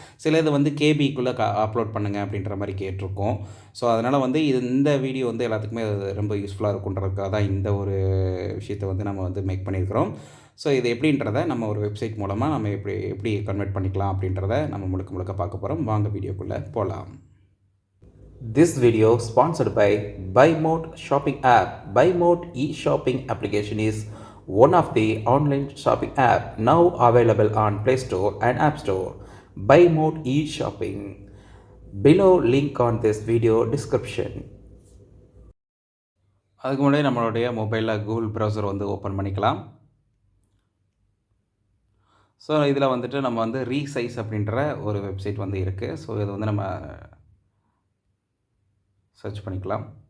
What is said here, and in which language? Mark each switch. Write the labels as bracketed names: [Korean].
[Tamil] சில இது வந்து கேபிக்குள்ளே அப்லோட் பண்ணுங்கள் அப்படின்ற மாதிரி கேட்டிருக்கோம். ஸோ அதனால் வந்து இந்த வீடியோ வந்து எல்லாத்துக்குமே ரொம்ப யூஸ்ஃபுல்லாக இருக்குன்றதுக்காக தான் இந்த ஒரு விஷயத்தை வந்து நம்ம வந்து மேக் பண்ணியிருக்கிறோம். ஸோ இது எப்படின்றத நம்ம ஒரு வெப்சைட் மூலமாக நம்ம எப்படி எப்படி கன்வெர்ட் பண்ணிக்கலாம் அப்படின்றத நம்ம முழுக்க முழுக்க பார்க்க போகிறோம். வாங்க வீடியோக்குள்ளே போகலாம். [English] This video sponsored by BuyMode shopping app. BuyMode e-shopping application is one of the online shopping app now available on Play Store and App Store. BuyMode e-shopping. Below link on this video description. [Tamil] அதுக்கு முன்னாடி நம்மளுடைய மொபைலில் Google browser வந்து open பண்ணிக்கலாம். So இதில் வந்துட்டு நம்ம வந்து ரீசைஸ் அப்படின்ற ஒரு வெப்சைட் வந்து இருக்குது. ஸோ இது வந்து நம்ம சர்ச் பண்ணிக்கலாம்.